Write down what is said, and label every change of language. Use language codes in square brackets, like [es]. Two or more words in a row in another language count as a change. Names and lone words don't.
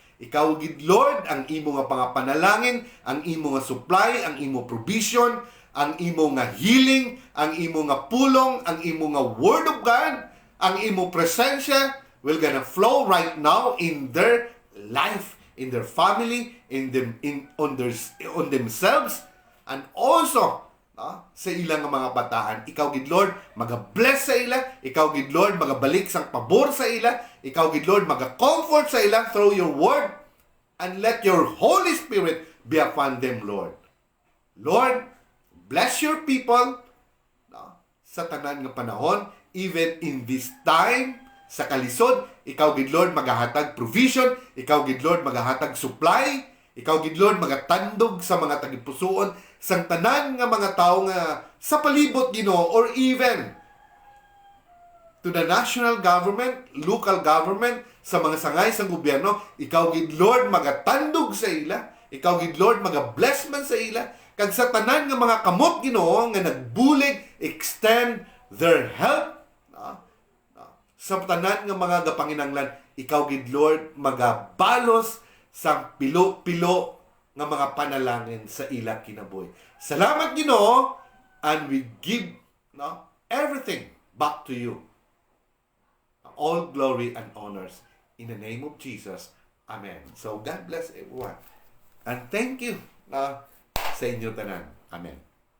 [hil] Ikaw gid Lord ang imo nga pangapanalangin, ang imo nga supply, ang imo provision, ang imo nga healing, ang imo nga pulong, ang imo nga [en] word of God, [hil] ang imo presensya [en] will gonna flow right now in their life, in their family, on themselves, and also [hil] sa ilang mga bataan. Ikaw gid Lord maga-bless sa ila, ikaw gid Lord magabalik sang pabor sa ila, ikaw gid Lord maga-comfort sa ila [en] through your word, and let your Holy Spirit be upon them, Lord. [hil] Lord, [en] bless your people [hil] sa tanan nga panahon, [en] even in this time [hil] sa kalisod. Ikaw gid Lord magahatag provision, ikaw gid Lord magahatag supply, ikaw gid Lord magatandog sa mga tagipusoon sang tanan nga mga tao nga sa palibot Ginoo, [en] or even to the national government, local government, [hil] sa mga sangay sa gobyerno. Ikaw gid Lord magatandog sa ila, Ikaw gid Lord maga-bless man sa ila kag sa tanan nga mga kamot Ginoo nga nagbulig [en] extend their help [hil] sa tanan nga mga gapanginanglan. Ikaw gid Lord magabalos sa pilo-pilo nga mga panalangin sa ila kinabuhi. Salamat Ginoo, [en] and we give everything back to you. All glory and honors in the name of Jesus. Amen. So God bless everyone. And thank you [hil] sa inyo tanan. [en] Amen.